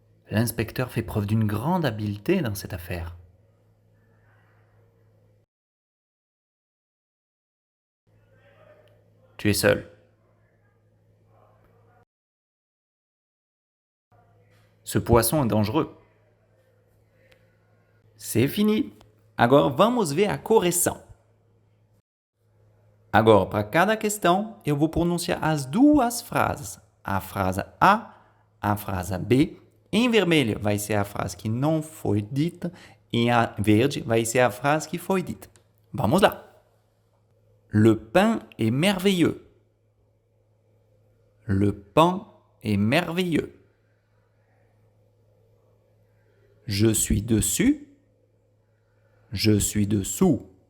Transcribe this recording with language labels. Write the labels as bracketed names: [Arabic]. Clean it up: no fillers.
[French] L'inspecteur fait preuve d'une grande habileté dans cette affaire. Tu es seul. Ce poisson est dangereux. C'est fini. [Portuguese] Agora vamos ver a correção. Agora, para cada questão, eu vou pronunciar as duas frases. A frase a frase B. Em vermelho vai ser a frase que não foi dita. Em verde vai ser a frase que foi dita. Vamos lá. [French] Le pain est merveilleux. Le pain est merveilleux. Je suis dessus. Je suis dessous.